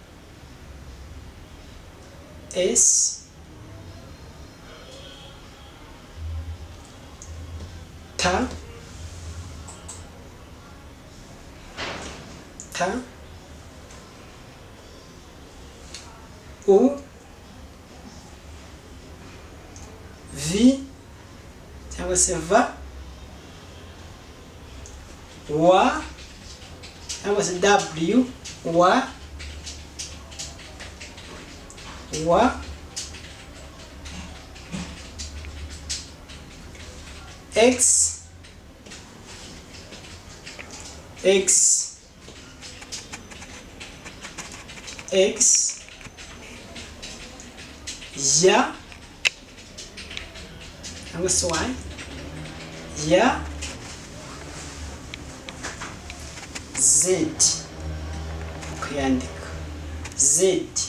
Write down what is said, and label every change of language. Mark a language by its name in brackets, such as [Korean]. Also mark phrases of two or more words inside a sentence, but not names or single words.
[Kinyarwanda] S, T, T, U, V cyangwa se V, W cyangwa se W, W, W, X, X, X, Y cyangwa se Y, Y, Z, kuyandika Z.